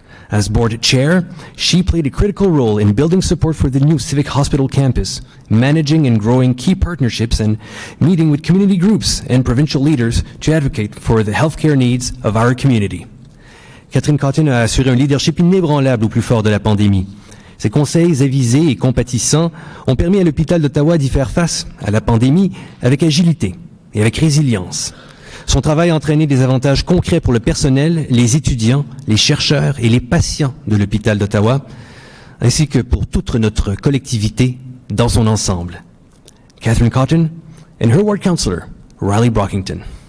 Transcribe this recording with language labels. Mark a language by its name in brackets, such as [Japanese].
[English] As board chair, she played a critical role in building support for the new Civic Hospital campus, managing and growing key partnerships, and meeting with community groups and provincial leaders to advocate for the healthcare needs of our community. [French] Catherine Cotton a assuré un leadership inébranlable au plus fort de la pandémie. Ses conseils avisés et compatissants ont permis à l'hôpital d'Ottawa d'y faire face à la pandémie avec agilité et avec résilience. Son travail a entraîné des avantages concrets pour le personnel, les étudiants, les chercheurs et les patients de l'hôpital d'Ottawa, ainsi que pour toute notre collectivité dans son ensemble. [English] Catherine Cotton and her ward councillor, Riley Brockington.